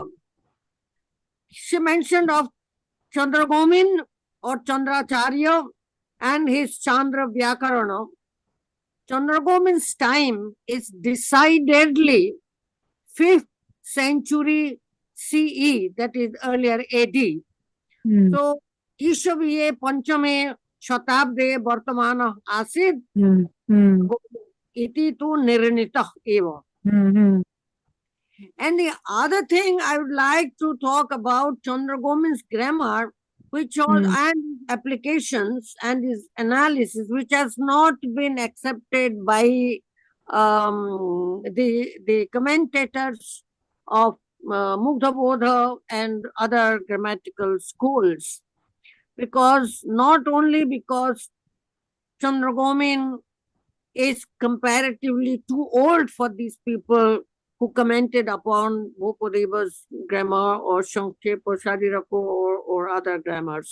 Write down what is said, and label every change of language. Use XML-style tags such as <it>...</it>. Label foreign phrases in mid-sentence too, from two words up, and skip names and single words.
<en>She mentioned of Chandragomin or Chandracharya and his Chandra Vyakarana. Chandragomin's time is decidedly 5th century CE, that is earlier AD. Hmm.</en> <sa>So ईशवीये पञ्चमे शताब्दे वर्तमान आसीत् Hmm. Hmm. इति तु निर्णीतः एव. Hmm.</sa> <en>And the other thing I would like to talk about Chandragomin's grammar, which was and applications and his analysis, which has not been accepted by the commentators of Mugdha Bodha and other grammatical schools, because not only because Chandragomin is comparatively too old for these people who commented upon Bhopadeva's grammar or Shankep or Sharirako or other grammars.</en>